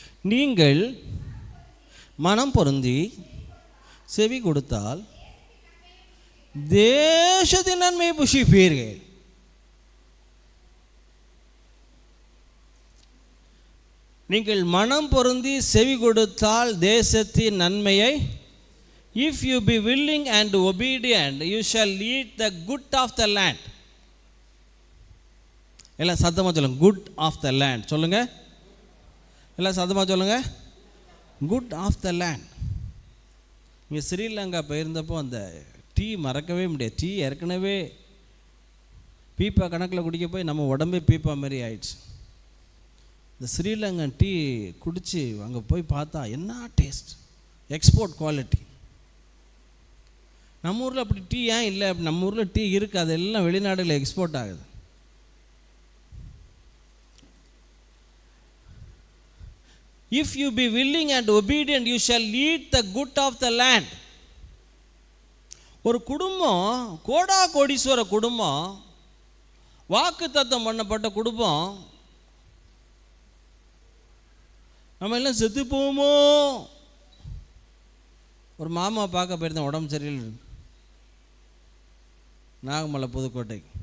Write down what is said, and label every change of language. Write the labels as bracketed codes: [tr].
[ta] நீங்கள் மனம் பொருந்தி செவி கொடுத்தால் தேசத்தின் நன்மை புஷிப்பீர்கள். நீங்கள் மனம் பொருந்தி செவி கொடுத்தால் தேசத்தின் நன்மையை, [en] if you be willing and obedient, you shall eat the good of the land. [ta] எல்லாம் சத்தமாக சொல்லுங்க, [en] good of the land [ta] சொல்லுங்க. எல்லாம் சத்தமாக சொல்லுங்க, [en] good of the land. [ta] இங்கே ஸ்ரீலங்கா போயிருந்தப்போ அந்த டீ மறக்கவே முடியாது. டீ ஏற்கனவே பீப்பா கணக்கில் குடிக்க போய் நம்ம உடம்பே பீப்பா மாதிரி ஆயிடுச்சு. இந்த ஸ்ரீலங்கன் டீ குடித்து அங்கே போய் பார்த்தா என்ன டேஸ்ட், எக்ஸ்போர்ட் குவாலிட்டி. நம்ம ஊரில் அப்படி டீ ஏன் இல்லை? நம்ம ஊரில் டீ இருக்குது, அதெல்லாம் வெளிநாடுகளில் எக்ஸ்போர்ட் ஆகுது. [en] If you be willing and obedient, you shall eat the good of the land. [ta] ஒரு குடும்பம், கோடா கோடீஸ்வர குடும்பம், வாக்குத்தத்தம் பண்ணப்பட்ட குடும்பம், நம்ம எல்லாம் செத்து போவோமோ? ஒரு மாமா பார்க்க போயிருந்தேன், உடம்பு சரியில்லை, நாகமலை புதுக்கோட்டை.